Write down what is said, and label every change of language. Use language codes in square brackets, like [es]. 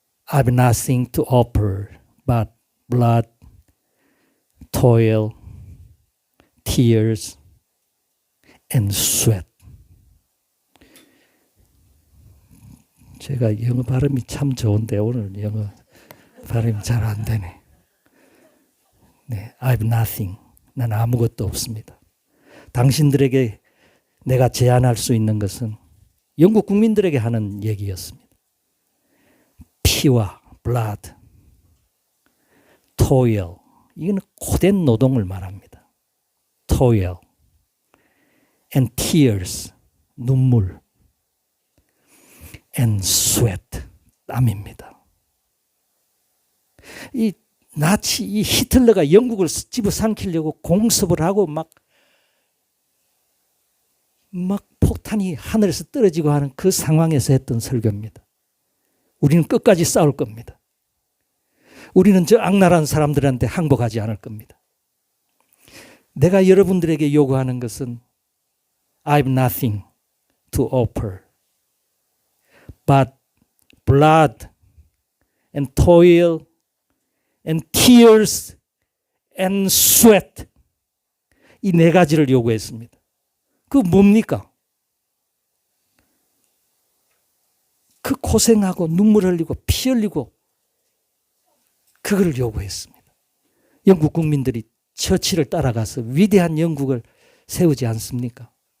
[en] I have nothing to offer but blood, toil, tears, and sweat. [ko] 제가 영어 발음이 참 좋은데 오늘 영어 발음이 잘 안 되네. 네, [en] I have nothing. [ko] 난 아무것도 없습니다. 당신들에게 내가 제안할 수 있는 것은 영국 국민들에게 하는 얘기였습니다. 피와 [en] blood, toil. [ko] 이거는 고된 노동을 말합니다. [en] toil. and tears, [ko] 눈물, [en] and sweat, [ko] 땀입니다. 이 나치, 이 히틀러가 영국을 집어삼키려고 공습을 하고 막 폭탄이 하늘에서 떨어지고 하는 그 상황에서 했던 설교입니다. 우리는 끝까지 싸울 겁니다. 우리는 저 악랄한 사람들한테 항복하지 않을 겁니다. 내가 여러분들에게 요구하는 것은 [en] I have nothing to offer but blood, and toil and tears and sweat. [ko] 이 네 가지를 요구했습니다. 그 뭡니까? 그 고생하고 눈물 흘리고 피 흘리고 그거를 요구했습니다. 영국 국민들이 처치를 따라가서 위대한 영국을 세우지 않습니까?